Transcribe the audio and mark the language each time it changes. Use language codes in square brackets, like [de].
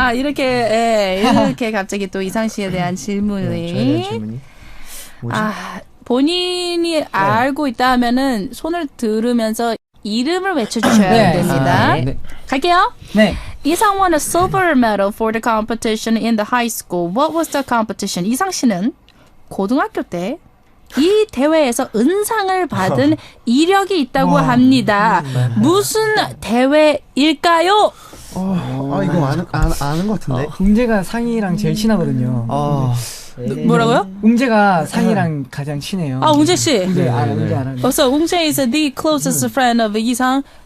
[ko] 아 이렇게 갑자기 또 이상 씨에 대한 질문이. 저에 대한 질문이 뭐지? 본인이 알고 있다 하면은 손을 들으면서 이름을 외쳐주셔야 됩니다. 네. 갈게요. 네. [en] 이상 won a silver medal for the competition in the high school. What was the competition? [ko] 이상 씨는 고등학교 때 이 대회에서 은상을 받은 이력이 있다고 합니다. 무슨 대회일까요? 이거 아는 것 같은데. 웅재가 상이랑 제일 친하거든요. 뭐라고요? 웅재가 상이랑 가장 친해요. 웅재 씨. 웅재 알아, 웅재 알아. [en] So 웅재 is the closest friend of 이상.